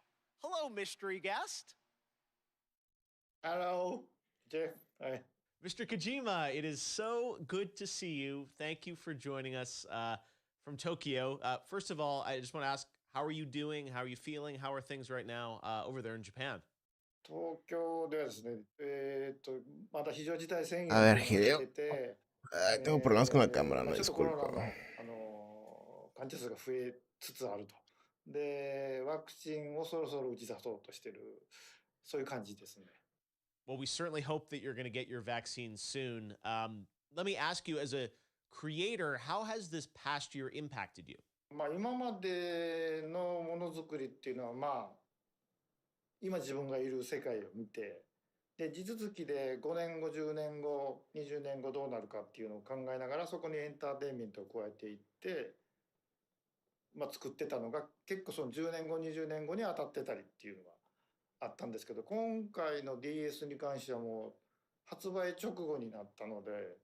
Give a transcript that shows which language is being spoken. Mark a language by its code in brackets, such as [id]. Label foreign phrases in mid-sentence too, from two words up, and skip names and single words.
[en] Hello, mystery guest. Hello, Jeff. Hi. Mr. Kojima, it is so good to see you. Thank you for joining us from Tokyo. First of all, I just want to ask, how are you doing? How are you feeling? How are things right now over there in Japan? [ja] 東京ではですね、まだ非常事態宣言 [es] A ver, [ja] が出 Hideo. てて、 [es] Ay, tengo problemas con la cámara, no [ja] ちょっとコロナ [es] disculpa. [ja] の、患者数が増えつつあると。で、ワクチンをそろそろ打ち出そうとしてる、そういう感じですね。 [en] Well, we certainly hope that you're going to get your vaccine soon. Let me ask you, as a creator, how has this past year impacted you? [ja] まあ、今までのものづくりっていうのは、まあ、今自分がいる世界を見て、で、地続きで5年後、10年後、20年後どうなるかっていうのを考えながら、そこにエンターテインメントを加えていって、まあ、作ってたのが、結構その10年後、20年後に当たってたりっていうのがあったんですけど、今回の DS に関してはもう発売直後になったので、